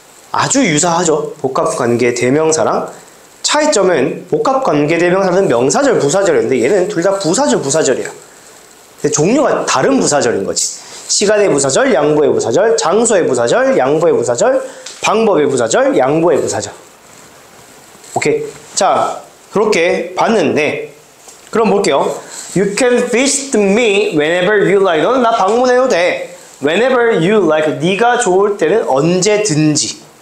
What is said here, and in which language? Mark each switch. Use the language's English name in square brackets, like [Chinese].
[Korean] 아주 유사하죠. 복합관계 대명사랑. 차이점은 복합관계 대명사는 명사절, 부사절인데 얘는 둘 다 부사절, 부사절이에요. 근데 종류가 다른 부사절인 거지. 시간의 부사절, 양보의 부사절, 장소의 부사절, 양보의 부사절, 방법의 부사절, 양보의 부사절. 오케이. 자, 그렇게 봤는데 그럼 볼게요. [English] You can visit me whenever you like. [Korean] 너는 나 방문해도 돼. [English] Whenever you like. [Korean] 네가 좋을 때는 언제든지.